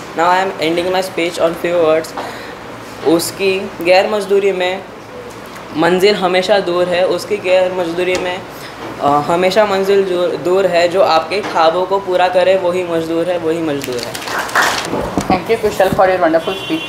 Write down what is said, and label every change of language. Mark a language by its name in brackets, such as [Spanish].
[English] Now I am ending my speech on few words. [Hindi] उसकी गैर मजदूरी में मंजिल हमेशा दूर है, उसकी गैर मजदूरी में हमेशा मंजिल दूर है, जो आपके ख्वाबों को पूरा करे वही मजदूर है. [English] Thank you, Kushal, for your wonderful speech.